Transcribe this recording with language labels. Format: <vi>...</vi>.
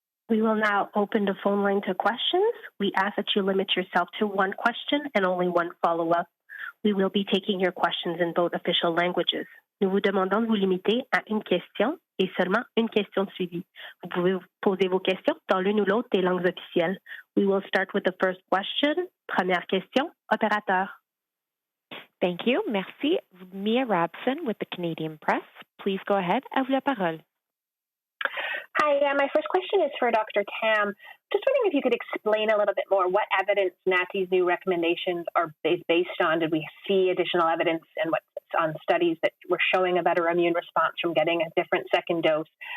<en>We will now open the phone line to questions. We ask that you limit yourself to one question and only one follow-up. We will be taking your questions in both official languages.</en> <fr>Nous vous demandons de vous limiter à une question et seulement une question de suivi. Vous pouvez poser vos questions dans l'une ou l'autre des langues officielles.</fr> <en>We will start with the first question.</en> <fr>Première question, opérateur.</fr> <en>Thank you.</en> <fr>Merci.</fr> <en>Mia Robson with the Canadian Press. Please go ahead.</en> <fr>À vous la parole.</fr> <en>Hi, my first question is for Dr. Tam. Just wondering if you could explain a little bit more what evidence NACI's new recommendations are based on. Did we see additional evidence and what's on studies that were showing a better immune response from getting a different second dose?</en>